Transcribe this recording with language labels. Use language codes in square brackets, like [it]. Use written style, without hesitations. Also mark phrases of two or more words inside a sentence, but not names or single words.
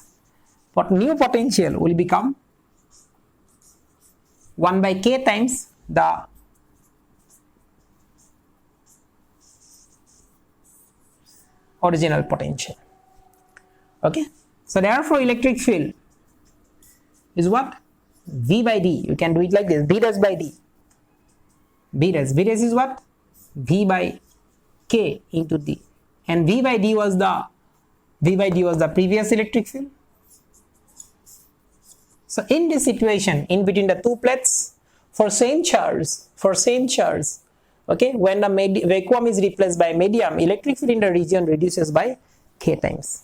[en] But new potential will become 1 by K times the original potential. Okay. So therefore electric field is what? V by D. You can do it like this. V res by D. V res. V res is what? V by K into D. And V by D was the previous electric field. So in this situation, in between the two plates, for same charge, okay, when the vacuum is replaced by medium, electric field in the region reduces by K times.